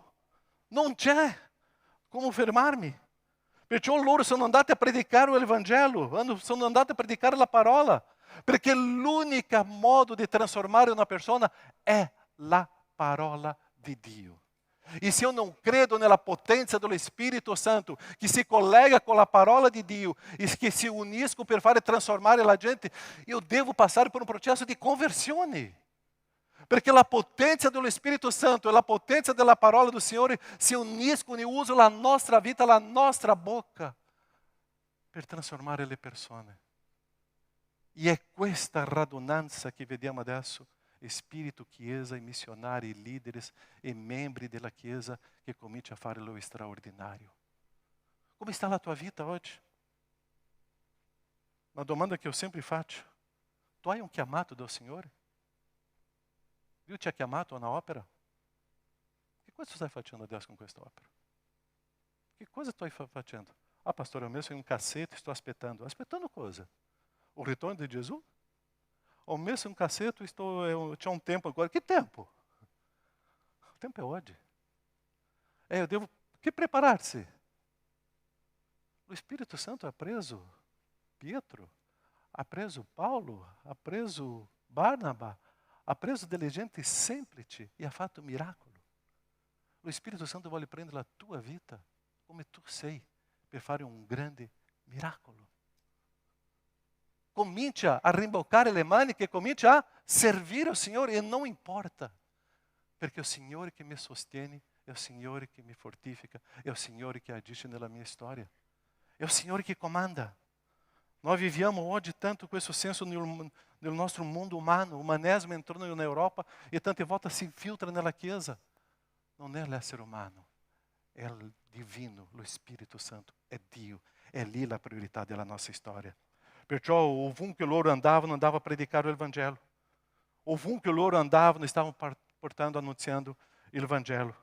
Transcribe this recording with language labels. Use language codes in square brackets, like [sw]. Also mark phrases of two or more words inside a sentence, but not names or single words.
[it] Non c'è come fermarmi. Perciò loro sono andati a predicare l'Evangelo, sono andati a predicare la parola, perché l'unico modo di trasformare una persona è la parola di Dio. E se [pt] eu não [it] credo nella potenza dello Spirito Santo, che si collega con la parola di Dio e che si uniscono per fare trasformare la gente, io devo passare por un processo di conversione. Perché la potenza dello Spirito Santo e la potenza della parola do Signore si uniscono e usano la nostra vita, la nostra bocca per trasformare le persone. E è questa radunanza che vediamo adesso, Spirito, Chiesa, e missionari, líderes e membri della Chiesa che comincia a fare lo straordinario. Come sta la tua vita oggi? [pt] Uma domanda que eu sempre faccio. [it] Tu hai un chiamato do Signore? Dio ti ha chiamato a una opera? Che cosa stai facendo adesso con questa opera? Che cosa stai facendo? Pastore, ho messo in un cassetto e sto aspettando. Aspettando cosa? O ritorno di Gesù? Ho messo in un cassetto e c'è un tempo agora. Che tempo? O tempo è oggi. [pt] Eu devo que preparar-se. [it] O Spirito Santo ha preso Pietro, ha preso Paulo, ha preso Barnaba, ha preso delle gente semplici e ha fatto miracolo. Lo Spirito Santo vuole prendere la tua vita come tu sei per fare un grande miracolo. Comincia a rimboccare le maniche, comincia a servire il Signore e non importa, perché è il Signore che mi sostiene, è il Signore che mi fortifica, è il Signore che agisce nella mia storia, è il Signore che comanda. Nós viviamo oggi tanto questo senso nel nostro mondo umano. O umanesimo [pt] entrou na [it] Europa e tante volte si infiltra nella Chiesa. Non è l'essere umano, è il divino, lo Spirito Santo, è Dio. È lì la priorità della nostra storia. Perciò ovunque loro andavano a predicare il Vangelo. Ovunque loro andavano, stavano portando, annunziando il Vangelo.